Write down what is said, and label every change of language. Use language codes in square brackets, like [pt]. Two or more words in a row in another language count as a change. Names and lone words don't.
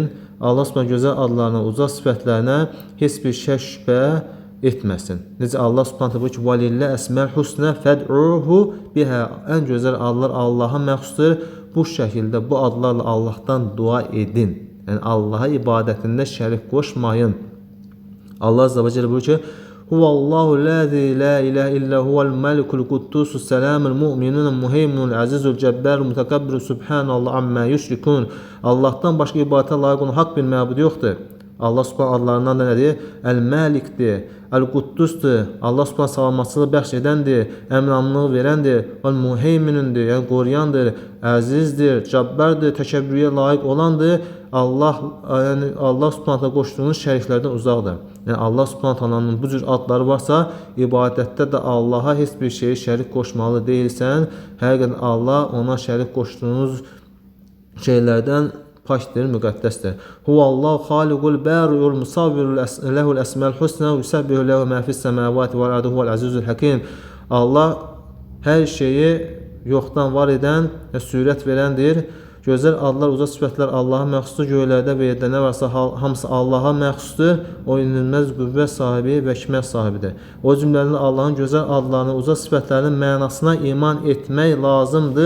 [az] Allah Subhanahu gözəl adlarına, uca sifətlərinə heç bir şək şübhə etməsin. Necə Allah Subhanahu buyurur ki: [ar] "ولله الأسماء الحسنى فادعوه بها." [az] Ən gözəl adlar Allaha məxsusdur. Bu şəkildə bu adlarla Allahdan dua edin. Yəni Allaha ibadətində şərik qoşmayın. [ar] الله عز وجل [az] buyurur ki: [ar] "هو الله الذي لا إله إلا هو الملك القدوس السلام المؤمن المهيمن العزيز الجبار المتكبر سبحان الله عما يشركون." [az] Allahdan başqa ibadətə layiq olan haqq bir məbud yoxdur. Allah Subhanahu adlarından da nədir? Əl-Məlikdir, Əl-Quddusdur. Allah Subhanahu salamatçılığı bəxş edəndir, əminamlığı verəndir, Əl-Muheyminundur, yəni qoruyandır, əzizdir, cəbbərdir, təkəbbürə layiq olandır. Yəni Allah Subhanahu qoşduğunuz şəriklərdən uzaqdır. Yəni Allah Subhanahu bu cür adları varsa, ibadətdə də Allaha heç bir şeyi şərik qoşmalı deyilsən. Həqiqətən Allah ona şərik qoşduğunuz şeylərdən pakdir, müqəddəsdir. [ar] هو الله الخالق البارئ المصور له الأسماء الحسنى يسبح له ما في السماوات والأرض وهو العزيز الحكيم. [az] Allah hər şeyi yoxdan var edən və sürət verəndir. Gözəl adlar, uca sifətlər Allaha məxsusdur. Göylərdə və yerdə nə varsa hamısı Allaha məxsusdur. O inilməz qüvvət sahibi və hikmət sahibidir. O cümlədən Allahın gözəl adlarının, uca sifətlərinin mənasına iman etmək lazımdır.